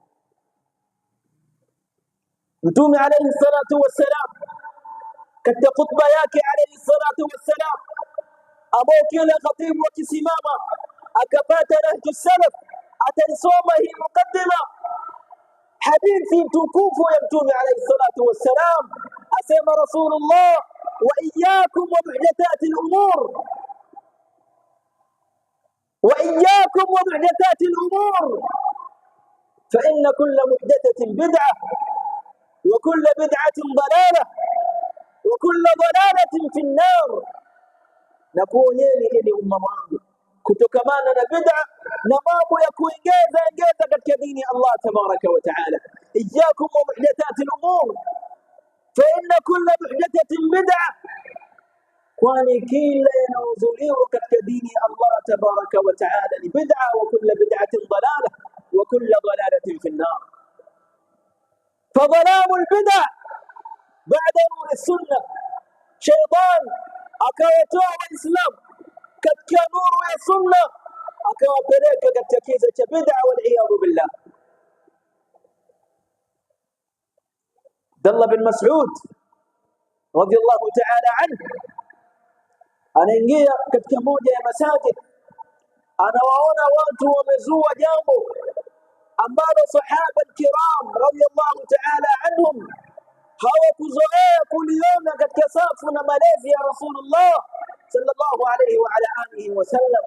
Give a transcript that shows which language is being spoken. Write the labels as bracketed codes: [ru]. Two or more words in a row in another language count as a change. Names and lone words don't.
[sw] Mtume [ar] عليه الصلاة والسلام [sw] katika khutba yake [ar] عليه الصلاة والسلام, [sw] ambao kila khatibu akisimama akapata [ar] نهج السلف [sw] ataisoma hii mukaddima, hadithi tukufu ya Mtume [ar] عليه الصلاة والسلام, [sw] asema Rasulullah, [ar] وإياكم ومحدثات الأمور, وإياكم ومحدثات الأمور فإن كل محدثة بدعة وكل بدعة ضلالة وكل ضلالة في النار. [sw] Nakuonyeni ili umma wangu kutokamana na bid'a na mambo ya kuongeza katika dini ya [ar] الله تبارك وتعالى. إياكم ومحدثات الأمور فإن كل محدثة بدعة, [sw] kwani kila yanayozuliwa katika dini ya [ar] الله تبارك وتعالى [sw] ni bid'a, [ar] وكل بدعة فظلام البدع بعد نور السنة. [sw] شيطان akawatoa Waislamu katika nuru ya sunna akawapeleka katika kiza cha bid'a [ar] والعياذ بالله. [sw] Abdullah bin Mas'ud [ar] رضي الله تعالى عنه [sw] anaingia katika moja ya masajid, anawaona watu wamezua jambo ambalo [ar] صحابة كرام رضي الله تعالى عنهم [sw] hawakuzoea kuliona katika safu na malezi ya Rasulullah [ar] صلى الله عليه وعلى آله وسلم.